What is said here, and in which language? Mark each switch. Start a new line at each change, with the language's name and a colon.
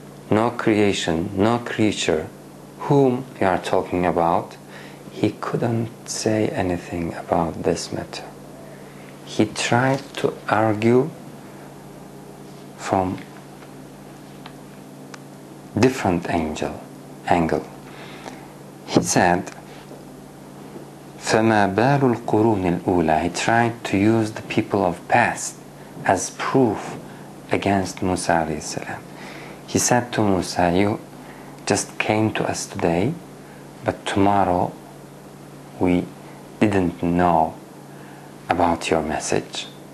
English: No creation, no creature. Whom you are talking about? He couldn't say anything about this matter. He tried to argue from different angle. He said,
Arabic: فَمَا بَالُ الْقُرُونِ الْأُولَى.
English: He tried to use the people of past as proof against Musa alayhi salam. He said to Musa, you just came to us today, but tomorrow we didn't know about your message.